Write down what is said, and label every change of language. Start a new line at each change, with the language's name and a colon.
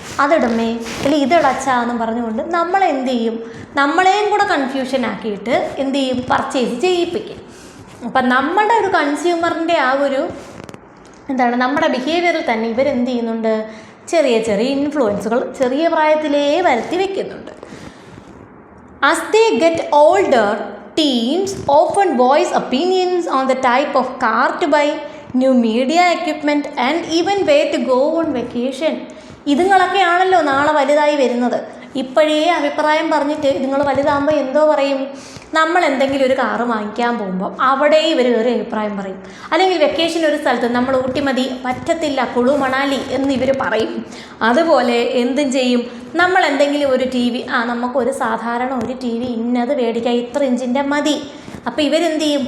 Malayalam: അതിടമേ അല്ലെങ്കിൽ ഇതിടച്ചാന്നും പറഞ്ഞുകൊണ്ട് നമ്മളെന്ത് ചെയ്യും? നമ്മളെയും കൂടെ കൺഫ്യൂഷൻ ആക്കിയിട്ട് എന്ത് ചെയ്യും? പർച്ചേസ് ചെയ്യിപ്പിക്കും. അപ്പം നമ്മുടെ ഒരു കൺസ്യൂമറിൻ്റെ ആ ഒരു നമ്മുടെ ബിഹേവിയറിൽ തന്നെ ഇവരെന്ത് ചെയ്യുന്നുണ്ട്? ചെറിയ ഇൻഫ്ലുവൻസുകൾ ചെറിയ പ്രായത്തിലേ വരുത്തി വയ്ക്കുന്നുണ്ട്.
English: As they get older, teens often voice opinions on the type of car to buy, new media equipment and even where to go on vacation.
Malayalam: ഇതുങ്ങളൊക്കെയാണല്ലോ നാളെ വലുതായി വരുന്നത്. ഇപ്പോഴേ അഭിപ്രായം പറഞ്ഞിട്ട് ഇതുങ്ങൾ വലുതാകുമ്പോൾ എന്തോ പറയും? നമ്മൾ എന്തെങ്കിലും ഒരു കാറ് വാങ്ങിക്കാൻ പോകുമ്പോൾ അവിടെ ഇവർ ഒരു അഭിപ്രായം പറയും. അല്ലെങ്കിൽ വെക്കേഷൻ ഒരു സ്ഥലത്ത് നമ്മൾ ഊട്ടി മതി, പറ്റത്തില്ല, കുളു മണാലി എന്ന് ഇവർ പറയും. അതുപോലെ എന്തും ചെയ്യും? നമ്മൾ എന്തെങ്കിലും ഒരു ടി വി, നമുക്കൊരു സാധാരണ ഒരു ടി വി ഇന്നത് മേടിക്കാം, ഇത്ര ഇഞ്ചിൻ്റെ മതി. അപ്പോൾ ഇവരെന്ത് ചെയ്യും?